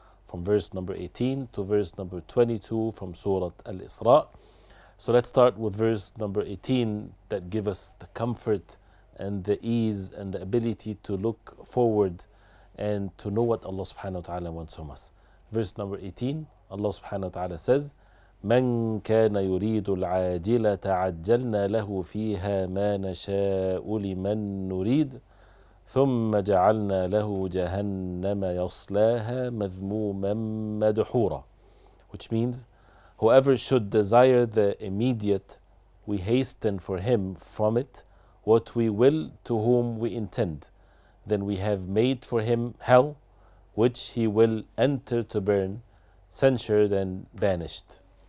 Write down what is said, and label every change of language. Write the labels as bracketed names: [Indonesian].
[English] From verse number 18 to verse number 22 from Surat Al-Israa. So let's start with verse number 18 that give us the comfort and the ease and the ability to look forward and to know what Allah subhanahu wa ta'ala wants from us. Verse number 18, Allah subhanahu wa ta'ala says, [Arabic] من كان يريد العاجلة عجلنا له فيها ما نشاء لمن نريد ثم جعلنا له جهنم يصلاها مذموما مدحورا. [English] Which means, whoever should desire the immediate, we hasten for him from it what we will to whom we intend. Then we have made for him hell, which he will enter to burn, censured and banished.